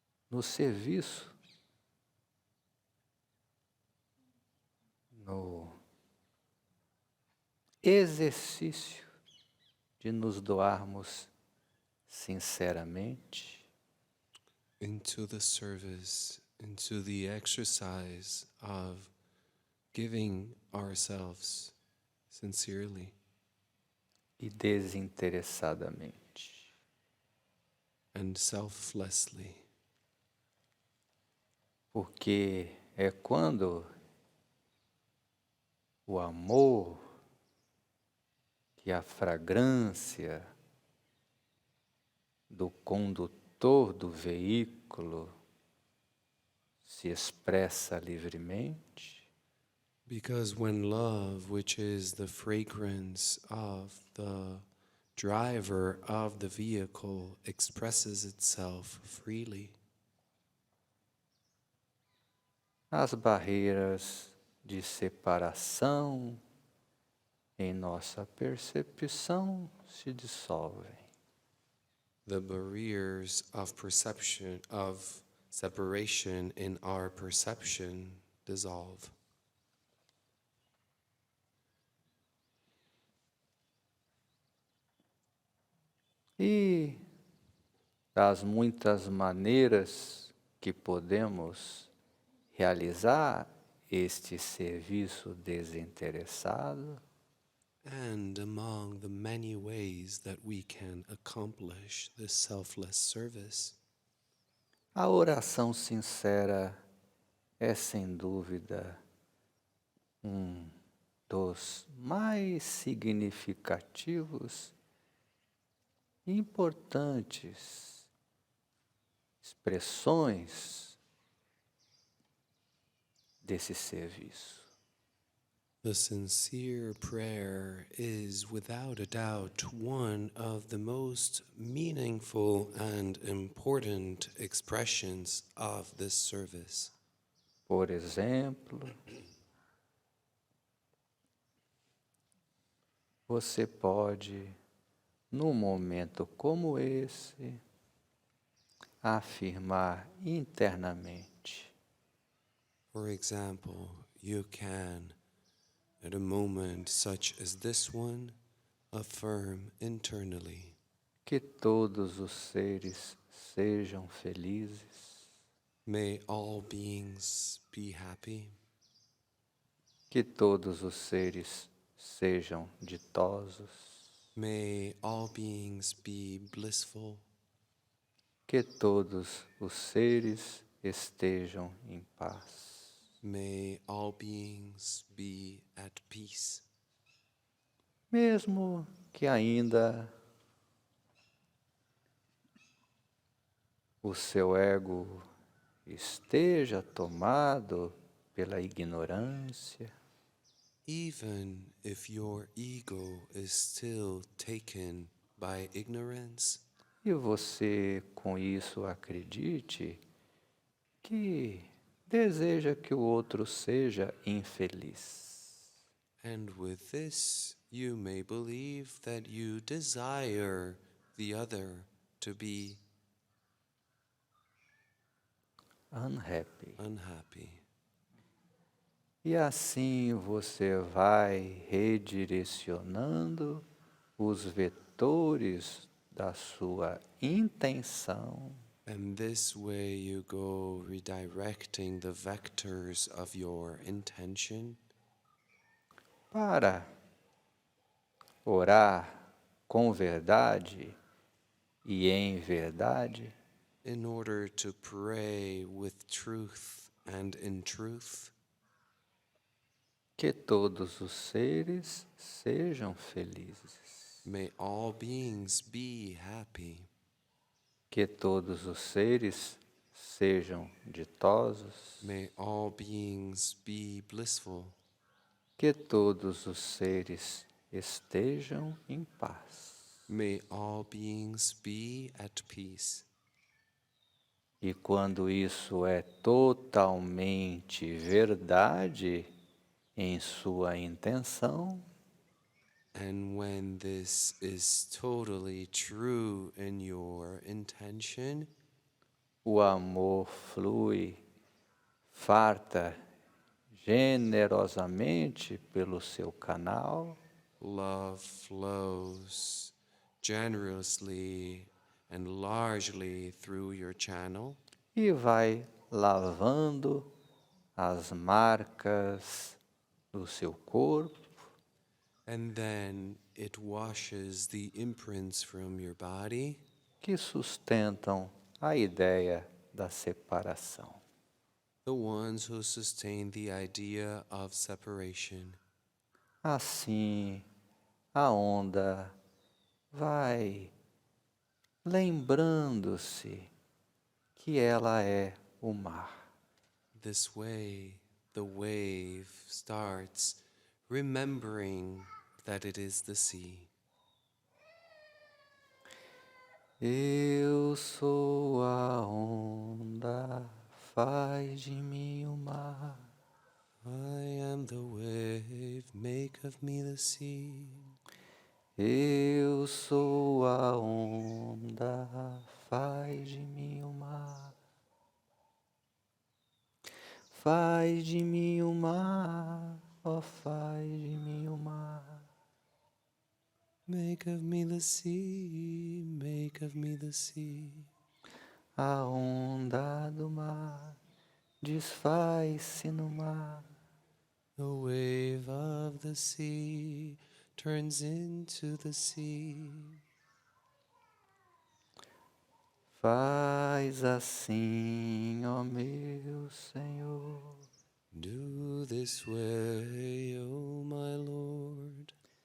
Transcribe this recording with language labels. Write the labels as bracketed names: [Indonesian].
[Portuguese] no serviço, no exercício de nos doarmos sinceramente, [English] into the service, into the exercise of giving ourselves sincerely [Portuguese] e desinteressadamente. [English] and selflessly. [Portuguese] Porque é quando o amor e a fragrância do condutor do veículo se expressa livremente, [English] Because when love, which is the fragrance of the driver of the vehicle, expresses itself freely, [Portuguese] as barreiras de separação em nossa percepção se dissolvem. [English] the barriers of perception, of separation in our perception dissolve. [Portuguese] E das muitas maneiras que podemos realizar este serviço desinteressado, [English] And among the many ways that we can accomplish this selfless service, [Portuguese] a oração sincera é sem dúvida dos mais significativos e importantes expressões desse serviço. [English] the sincere prayer is without a doubt one of the most meaningful and important expressions of this service. [Portuguese] Por exemplo, você pode, num momento como esse, afirmar internamente: [English] For example, you can, at a moment such as this one, affirm internally, [Portuguese] que todos os seres sejam felizes, [English] may all beings be happy, [Portuguese] que todos os seres sejam ditosos, [English] may all beings be blissful, [Portuguese] que todos os seres estejam em paz. [English] May all beings be at peace. [Portuguese] Mesmo que ainda o seu ego esteja tomado pela ignorância, [English] Even if your ego is still taken by ignorance, [Portuguese] e você com isso acredite que deseja que o outro seja infeliz. [English] and with this you may believe that you desire the other to be unhappy. [Portuguese] E assim você vai redirecionando os vetores da sua intenção [English] And this way you go redirecting the vectors of your intention [Portuguese] para orar com verdade e em verdade, [English] in order to pray with truth and in truth, [Portuguese] que todos os seres sejam felizes, [English] may all beings be happy, [Portuguese] que todos os seres sejam ditosos, [English] may all beings be blissful, [Portuguese] que todos os seres estejam em paz. [English] may all beings be at peace. [Portuguese] E quando isso é totalmente verdade em sua intenção, [English] And when this is totally true in your intention, [Portuguese] o amor flui, farta generosamente pelo seu canal [English] love flows generously and largely through your channel, [Portuguese] e vai lavando as marcas do seu corpo, [English] and then it washes the imprints from your body [Portuguese] que sustentam a ideia da separação. [English] the ones who sustain the idea of separation. [Portuguese] Assim, a onda vai lembrando-se que ela é o mar. [English] This way, the wave starts remembering that it is the sea. [Portuguese] Eu sou a onda, faz de mim o mar. [English] I am the wave, make of me the sea. [Portuguese] Eu sou a onda, faz de mim o mar. Faz de mim o mar, ó, faz de mim o mar. [English] Make of me the sea, make of me the sea. [Portuguese] A onda do mar desfaz-se no mar. [English] The wave of the sea turns into the sea. [Portuguese] Faz assim, ó meu Senhor. [English] Do this way, O my Lord.